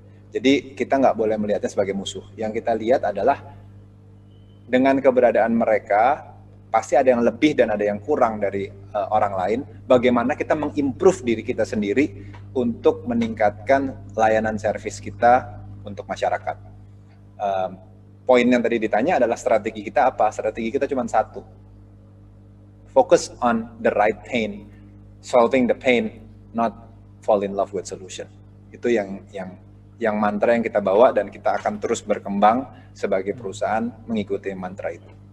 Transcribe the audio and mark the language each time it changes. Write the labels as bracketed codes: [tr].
[id] Jadi kita nggak boleh melihatnya sebagai musuh. Yang kita lihat adalah dengan keberadaan mereka, pasti ada yang lebih dan ada yang kurang dari orang lain. Bagaimana kita mengimprove diri kita sendiri untuk meningkatkan layanan servis kita untuk masyarakat. Poin yang tadi ditanya adalah strategi kita apa? Strategi kita cuma satu. [en] Focus on the right pain, solving the pain, not fall in love with solution. [id] Itu yang mantra yang kita bawa, dan kita akan terus berkembang sebagai perusahaan mengikuti mantra itu.